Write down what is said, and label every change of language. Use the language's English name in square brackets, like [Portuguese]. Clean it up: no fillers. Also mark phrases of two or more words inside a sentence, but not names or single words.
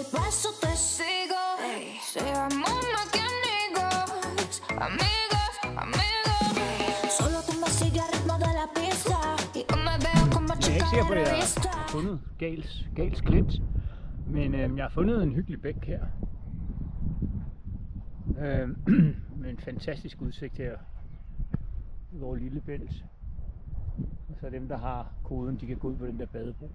[Spanish] eso te sigo. Seamos más que amigos, amigos, amigos. Solo tú me sigues al ritmo de la pista y yo me veo como [Danish] Jeg er ikke [Spanish] chica [Danish] sikker på, [Spanish] de [Danish] at jeg [Spanish] revista. [Danish] har fundet Gals Klint, men jeg har fundet en hyggelig bæk her. Med en fantastisk udsigt her i vores lille bælt. Og så dem, der har koden, de kan gå ud på den der badebro.